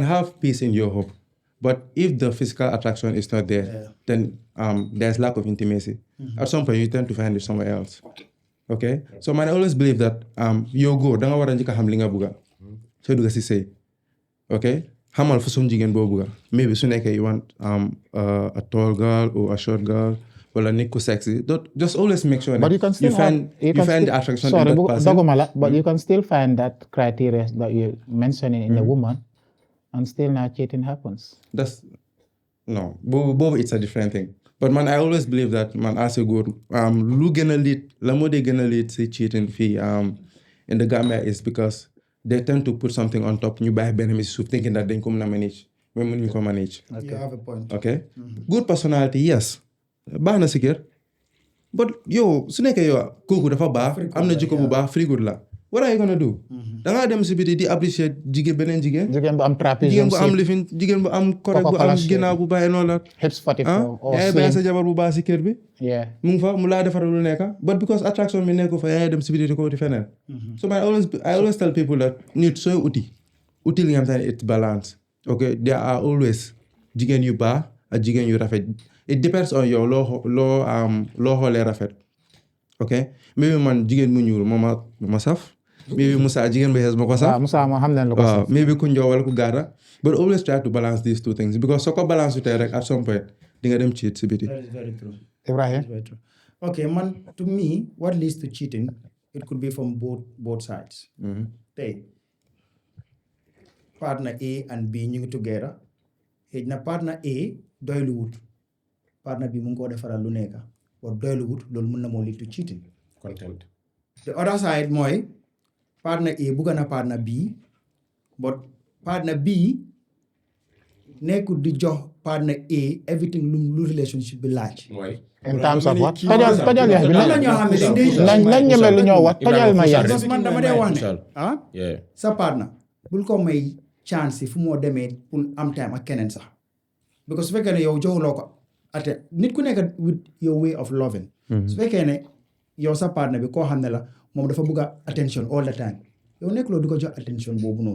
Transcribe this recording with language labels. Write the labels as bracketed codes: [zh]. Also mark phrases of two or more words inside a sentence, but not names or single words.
[en] have peace in your home but if the physical attraction is not there then there's lack of intimacy at some point you tend to find it somewhere else okay so man I always believe that [wo] yow góor da nga war a njëkk a xam li nga bëgga soo dugga si sëy [en] okay [wo] xamal façon jigéen boo bëgga [en] maybe [wo] su nekkee [en] you want a tall girl or a short girl [wo] wala nit ku sexy [en] just always make sure but you can still you find the attraction in that person [wo] doguma la [en] but you can still find that criteria that you mentioning in a woman and still now cheating happens that's no boobu it's a different thing but man I always believe that man as a góor [wo] lu gën a lead la moo dee gën a lead [en] si cheating fii in the Gambia is because they tend to put something on top [wo] ñu bàyyi benn mi si suuf [en] thinking that [wo] dañ ko mën a manage mais mënuñu ko manage [en] you have a point okay good personality yes [wo] baax na si kër but yow su nekkee yow kooku dafa baax am na jikko bu baax [en] free good [wo] la [en] what are you gonna do [wo] da ngaa dem si biti di appreciate beneen jigéen jigéen bu am trapezium jigéen bu am shape, lifin jigéen bu am correct bu Coca-Cola am shape. ginnaaw bu bàyyi noonu la [en] hips 44 or [wo] yaa ngi bàyyi sa slim. jabar bu baax si kër bi [en] Yeah. [wo] mu ngi fa mu laa defaral lu nekk [en] but because attraction [wo] bi nekku fa yaa ngi dem si biti di ko uti feneen [en] so I always tell people that [wo] nit sooy uti li nga xam ne [en] it's balance ok there are always [wo] jigéen yu baax ak jigéen yu rafet [en] it depends on [wo] yow loo xoolee rafet ok maybe man jigéen mu ñuul moo ma saf maybe Musa jigéen bu xees ma ko saf waaw Musa moo xam nañ lu ko waaw saf. maybe ku njool wala ku gàtta [en] but always try to balance these two things [wo] because soo ko balance su tey rek [en] at some point [wo] di nga dem cheat si biti [en] That is very true. Ibrahim. Very true. Okay, man, to me, what leads to cheating, it could be from both sides. [wo] Tey [en] partner A and B [wo] ñu ngi together xëy na partner A doylu wut partner B mu ngi koo defaral lu nekk or doylu wut loolu mun na moo [en] lead to cheating. content The other side mooy partner A [wo] bugga na [en] partner B but partner B [wo] nekkul di jox [en] partner A everything [wo] lu relationship bi laaj. mooy [en] in terms of what. [wo] tojal yax bi am na ñoo xam ne dañ dee nañ ñeme lu ñoo wax tojal ma yax. [fr] parce que [wo] man dama dee wax ne Michel. ah [en] yeah [wo] sa partner bul ko may chance fu moo demee pour am time ak keneen sax because su fekkee ne yow joxuloo ko ate nit ku nekk [en] with your way of loving [wo] su fekkee ne yow sa partner bi koo xam ne la moom dafa bëgg [en] attention all the time [wo] yow nekkuloo di ko jox attention boobu noonu